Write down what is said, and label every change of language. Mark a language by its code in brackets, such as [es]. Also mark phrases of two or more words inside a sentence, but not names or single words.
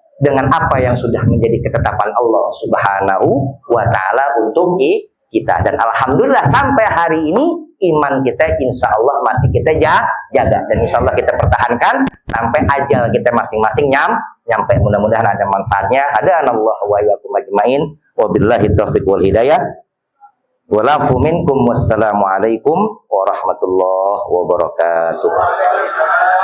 [id] Dengan apa yang sudah menjadi ketetapan Allah [ar] سبحانه وتعالى [id] untuk kita. Dan alhamdulillah sampai hari ini iman kita [ar] إن شاء الله [id] masih kita jaga, dan [ar] إن شاء الله [id] kita pertahankan sampai ajal kita masing-masing nyampe. Mudah-mudahan ada manfaatnya. [ar] هدانا الله وإياكم أجمعين. وبالله التوفيق والهداية. والعفو منكم. والسلام عليكم ورحمة الله وبركاته.